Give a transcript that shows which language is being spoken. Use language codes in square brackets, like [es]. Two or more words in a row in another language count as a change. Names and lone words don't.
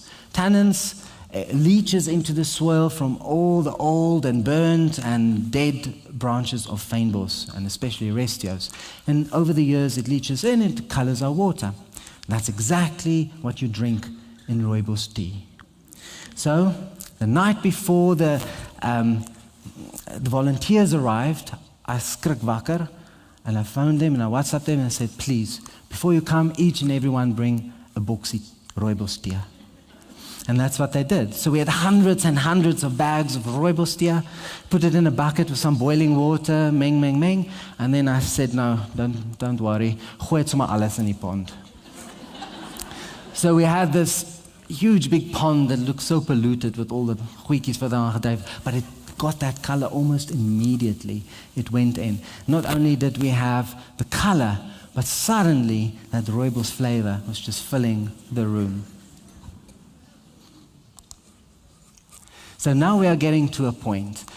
[en] Tannins leaches into the soil from all the old and burnt and dead branches of fynbos, and especially restios. And over the years it leaches in and it colors our water. That's exactly what you drink in rooibos tea. So the night before the volunteers arrived, I [af] skrik wakker [en] and I phoned them and I WhatsApped them and I said, please, before you come, each and everyone bring a boxie rooibos tea. And that's what they did. So we had hundreds and hundreds of bags of rooibos tea, put it in a bucket with some boiling water, meng. And then I said, no, don't worry, [af] gooi het sommer alles in die pond. [en] So we had this huge big pond that looked so polluted with all the goedjies [af] wat daar gedryf, [en] but it got that color almost immediately. It went in. Not only did we have the color, but suddenly that rooibos flavor was just filling the room. So now we are getting to a point.